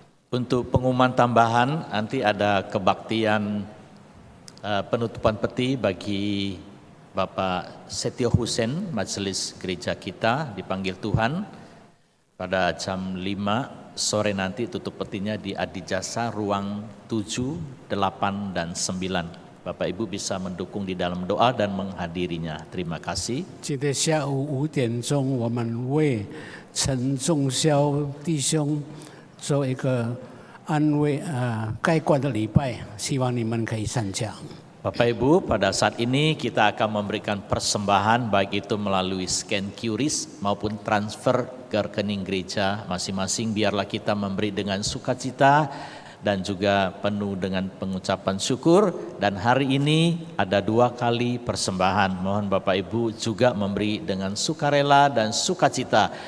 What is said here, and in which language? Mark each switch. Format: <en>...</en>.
<id>Untuk pengumuman tambahan, nanti ada kebaktian penutupan peti bagi Bapak Setio Husen, Majelis Gereja kita dipanggil Tuhan pada jam 5 sore nanti. Tutup petinya di Adijasa ruang 7, 8, dan 9. Bapak Ibu bisa mendukung di dalam doa dan menghadirinya. Terima kasih.</id> <zh>今天下午5点钟，我们为陈仲霄弟兄做一个安慰盖棺的礼拜，希望你们可以参加。</zh> <id>Bapak Ibu, pada saat ini kita akan memberikan persembahan baik itu melalui scan QRIS maupun transfer ke rekening gereja masing-masing. Biarlah kita memberi dengan sukacita dan juga penuh dengan pengucapan syukur. Dan hari ini ada 2 kali persembahan. Mohon Bapak Ibu juga memberi dengan sukarela dan sukacita.</id>